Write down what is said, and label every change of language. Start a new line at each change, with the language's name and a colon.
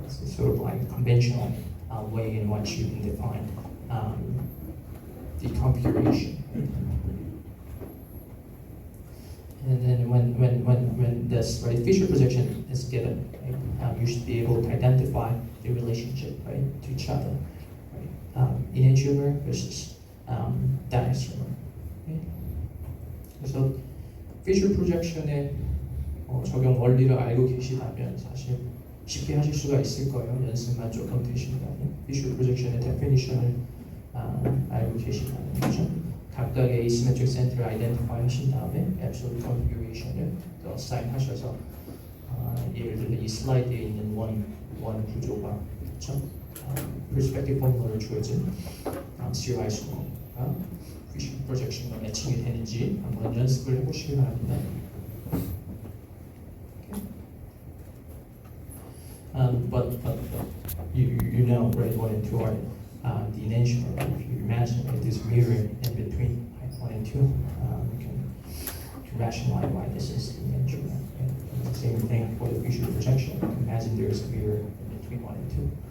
English: It's sort of like a conventional way in which you can define the configuration. And then when this Fisher projection is given, right, you should be able to identify the relationship, right, to each other, right? Enantiomer versus diasteromer. Okay?
Korean: 그래서 Fisher projection의 적용 원리를 알고 계시다면 사실 쉽게 하실 수가 있을 거예요. 연습만 조금 되신다면 Fisher projection의 definition을 알고 계시다면, 그렇죠? 각각의 asymmetric center를 identify 하신 다음에 absolute configuration을 또 assign 하셔서 예를 들어 이 슬라이드에 있는 원 구조가, 그렇죠? perspective formula를 주어진 zero isomer과 Fisher projection과 매칭이 되는지 한번 연습을 해보시기 바랍니다.
English: But you know, right, 1 and 2 are the enantiomer. If you imagine, right, this mirror in between 1 and 2, you can rationalize why this is the enantiomer. Right? The same thing for the Fisher projection. Imagine there is a mirror in between 1 and 2.